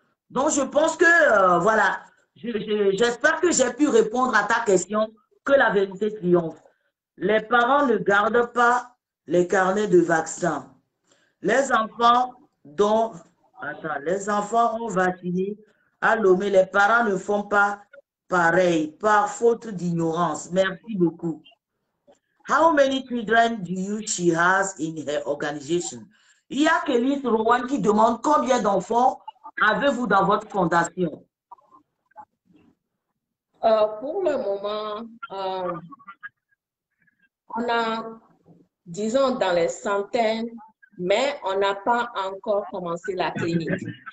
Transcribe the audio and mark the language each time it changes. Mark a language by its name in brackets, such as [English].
[French] Donc, je pense que, voilà, j'espère que j'ai pu répondre à ta question, que la vérité triomphe. Les parents ne gardent pas les carnets de vaccins. Les enfants ont vacciné à Lomé. Les parents ne font pas pareil par faute d'ignorance. Merci beaucoup. [English] How many children she has in her organization? [French] Il y a Kélis Rowan qui demande combien d'enfants avez-vous dans votre fondation? Pour le moment, on a, disons, dans les centaines, mais on n'a pas encore commencé la clinique.